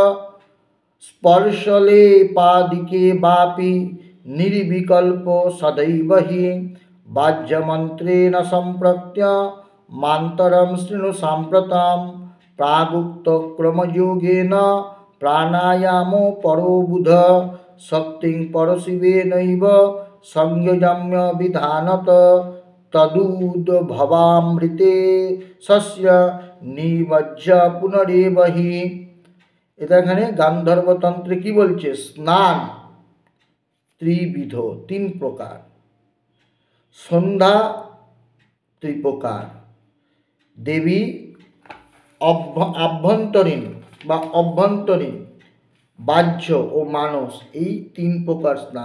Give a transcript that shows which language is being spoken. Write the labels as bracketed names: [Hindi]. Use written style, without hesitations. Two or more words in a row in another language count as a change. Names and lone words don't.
[Sanskrit] स्पर्शलेपादिके वापि निर्विकल्पो सदैव हि बाह्यमन्त्रेण सम्प्रत्य मान्तरं शृणु साम्प्रतं प्रागुक्तक्रमयोगेन प्राणायामो परो बुध शक्तिं परशिवेनैव संयम्य विधानत तदुद्भवामृते सस्य निमज्ज पुनरेव हि। [Bangla] এটা এখানে গান্ধর্বতন্ত্রে কি বলছে? স্নান ত্রিবিধ, তিন প্রকার। সন্ধ্যা ত্রিপ্রকার। দেবী আভ্যন্তরীণ বা অভ্যন্তরীণ, বাহ্য ও মানস, এই তিন প্রকার স্নান।